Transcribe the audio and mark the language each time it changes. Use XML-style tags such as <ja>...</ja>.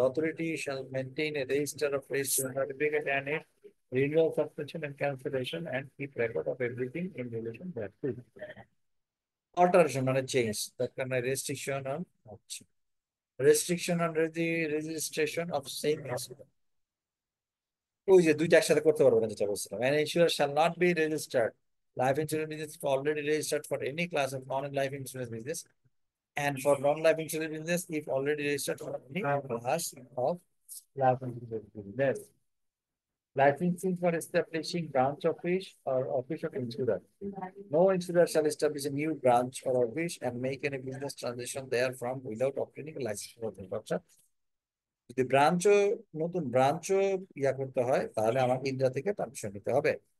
<en>The authority shall maintain a register of registration certificate and a renewal, suspension, and cancellation, and keep record of everything in relation thereto. Alteration on a change, that kind of restriction on option. Restriction on the registration of same incident.</en> <bn>ওই যে দুইটা একসাথে করতে পারবো না, যেটা বলছিলাম।</bn> <en>An insurer shall not be registered life insurance business if already registered for any class of non-life insurance business, and for non-life insurance business if already registered for any class of life insurance business. Licensing for establishing branch office or office of insurer. No insurer shall establish a new branch or office and make any business transaction therefrom without obtaining a license.</en> <bn>যদি নতুন ব্রাঞ্চও করতে হয়, তাহলে আমাকে India থেকে permission নিতে হবে।</bn>